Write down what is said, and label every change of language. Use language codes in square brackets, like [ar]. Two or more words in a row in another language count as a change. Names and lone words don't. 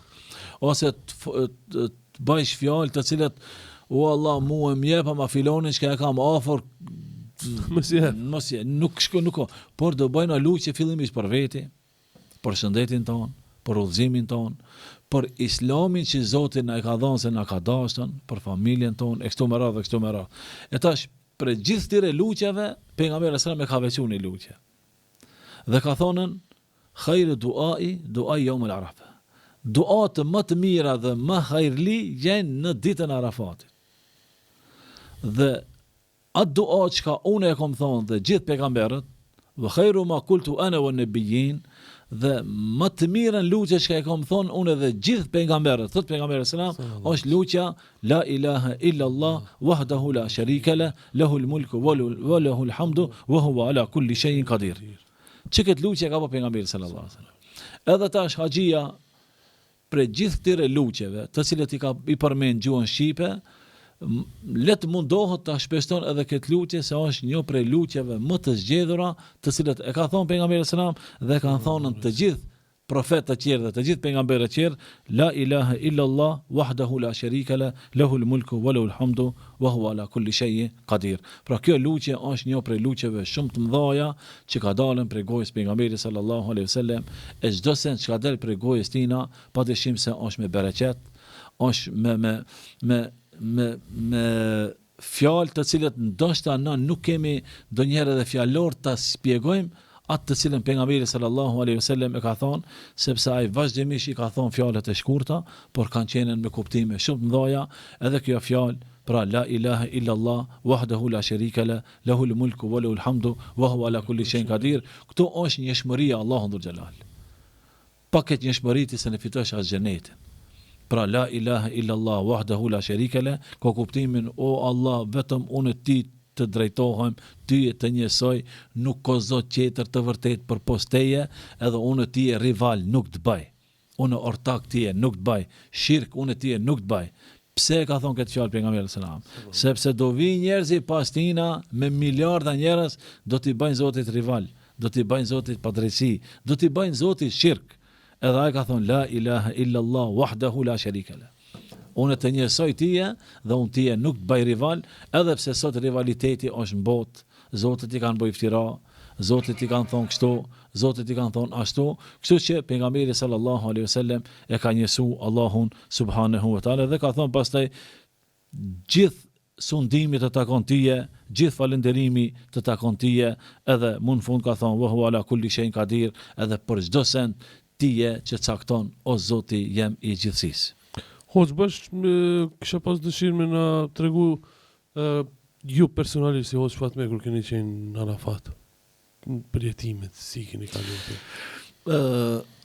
[sq] Ose të bëjsh fjalë të cilat o Allah, mua më jep ama filonin që e kam afër, mos nuk, por do bëjnë lutje fillimisht për veti, për shëndetin ton, për udhëzimin ton, për islamin që Zoti na e ka dhënë se na ka dashur, për familjen ton, e kështu me radhë. E tash për gjithë këtyre lutjeve, pejgamberi [ar] صلى الله عليه وسلم [sq] e ka veçuar një lutje. Dhe ka thonën [ar] خير الدعاء يوم عرفة. [sq] Duat më të mira dhe më hajrli janë në ditën e Arafatit. Dhe atë dua që unë e kam thonë dhe gjithë pejgamberët, [ar] وخير ما قلت أنا والنبيون, [sq] dhe më të mirën lutje që e kam thonë unë dhe gjithë pejgamberët, thot pejgamberi [ar] صلى الله عليه وسلم, [sq] është lutja [ar] لا إله إلا الله وحده لا شريك له، له الملك وله الحمد وهو على كل شيء قدير. [sq] Çka lutje ka po pejgamberi [ar] صلى الله عليه وسلم. [sq] Edhe tash haxhia për gjithë këtyre lutjeve, të cilët i përmend gjuhën shqipe, let mundohet ta shpeston edhe këtë lutje se është një prej lutjeve më të zgjedhura, të cilët e ka thonë pejgamberi [ar] صلى الله عليه وسلم [sq] dhe kanë thonë të gjithë profetë të tjerë dhe të gjithë pejgamberët të tjerë, [ar] لا إله إلا الله وحده لا شريك له، له الملك وله الحمد وهو على كل شيء قدير. [sq] Pra kjo lutje është një prej lutjeve shumë të mëdha që ka dalën prej gojës pejgamberit [ar] صلى الله عليه وسلم, [sq] e çdo sen që ka dalë prej gojës tina, padyshim se është me bereqet, është me fjalë të cilët ndoshta ne nuk kemi ndonjëherë edhe fjalor ta shpjegojmë atë të cilën pejgamberi [ar] صلى الله عليه وسلم [sq] e ka thonë, sepse ai vazhdimisht i ka thonë fjalët e shkurta, por kanë qenë me kuptime shumë të mëdha, edhe kjo fjalë, pra [ar] لا إله إلا الله وحده لا شريك له، له الملك وله الحمد وهو على كل شيء قدير. [sq] Këto është njëshmëria e Allahut dhul xhelal. Pa këtë njëshmëri ti se ne fitosh as xhenetin. [ar] Pra لا إله إلا الله وحده لا شريك له, [sq] ka kuptimin o Allah, vetëm unë ti të drejtohem, ty e të njësoj, nuk ka zot tjetër të vërtet për posteje, edhe unë ti e rival nuk të baj. Unë ortak ti e nuk të baj. Shirk unë ti e nuk të baj. Pse ka thonë këtë fjalë pejgamberi [ar] صلى الله عليه وسلم? [sq] Sepse do vi njerëzi pas tina me miliarda njerëz, do t'i bajnë Zotit rival, do t'i bajnë Zotit padrejsi, do t'i bajnë Zotit shirk. Edhe ai ka thonë [ar] لا إله إلا الله وحده لا شريك له. [sq] Unë të njësoj tije dhe unë tije nuk të baj rival, edhe pse sot rivaliteti është në botë, Zotit i kanë bëj iftira, Zotit i kanë thonë kështu, Zotit i kanë thonë ashtu, kështu që pejgamberi [ar] صلى الله عليه وسلم [sq] e ka njësu Allahun [ar] سبحانه وتعالى [sq] dhe ka thonë pastaj gjithë sundimi të takon tije, gjithë falënderimi të takon tije, edhe më në fund ka thonë [ar] وهو على كل شيء قدير, [sq] edhe për çdo send tije që cakton o Zoti jem i gjithësisë. Hoxh, kisha pas dëshirë me na tregu ju personalisht si Hoxh Fatme kur keni qenë në Arafat, për jetimet, si keni kaluar?